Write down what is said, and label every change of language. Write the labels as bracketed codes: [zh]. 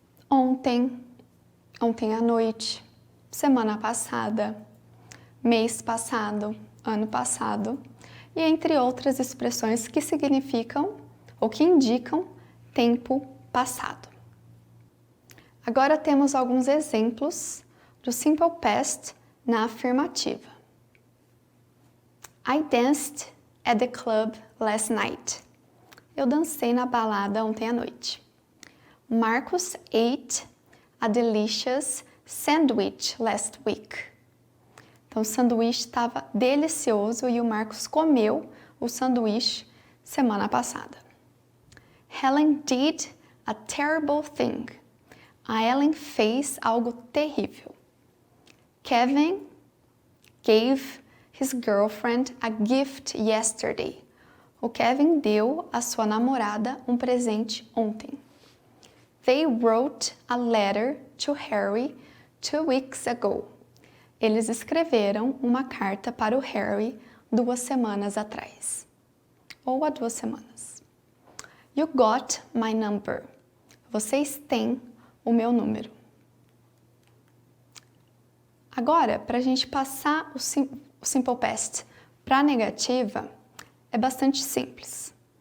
[pt] ontem, ontem à noite, semana passada, mês passado, ano passado, e entre outras expressões que significam ou que indicam tempo passado. Agora temos alguns exemplos do simple past na afirmativa. [en] I danced at the club last night. [pt] Eu dancei na balada ontem à noite. [en] Marcus ate a delicious sandwich last week. [pt] Então, o sanduíche estava delicioso e o Marcos comeu o sanduíche semana passada. [en] Helen did a terrible thing. [pt] A Ellen fez algo terrível. [en] Kevin gave his girlfriend a gift yesterday. [pt] O Kevin deu à sua namorada um presente ontem. [en] They wrote a letter to Harry 2 weeks ago. [pt] Eles escreveram uma carta para o Harry 2 semanas atrás. Ou há 2 semanas. [en] You got my number. [pt] Vocês têm o meu número. Agora, para a gente passar o simple past para a negativa, é bastante simples.